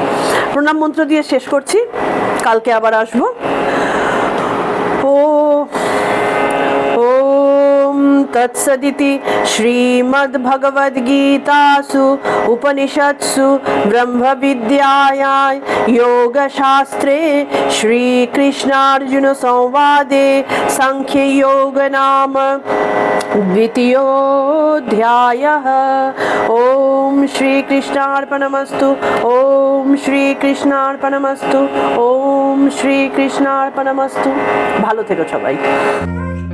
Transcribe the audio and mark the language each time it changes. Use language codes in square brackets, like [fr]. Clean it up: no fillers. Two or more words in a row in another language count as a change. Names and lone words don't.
[bn] প্রণাম মন্ত্র দিয়ে শেষ করছি, কালকে আবার আসবো। [sa] ও তৎসদিতি শ্রীমদ্ভগবদ্গীতাসু উপনিষৎসু ব্রহ্মবিদ্যায়াং योगशास्त्रे श्रीकृष्णार्जुन संवादे सांख्ययोग नाम द्वितीयोऽध्यायः। ओम श्रीकृष्णार्पणमस्तु। ओम श्रीकृष्णार्पणमस्तु। ओम श्रीकृष्णार्पणमस्तु। [bn] ভালো থেকো সবাই।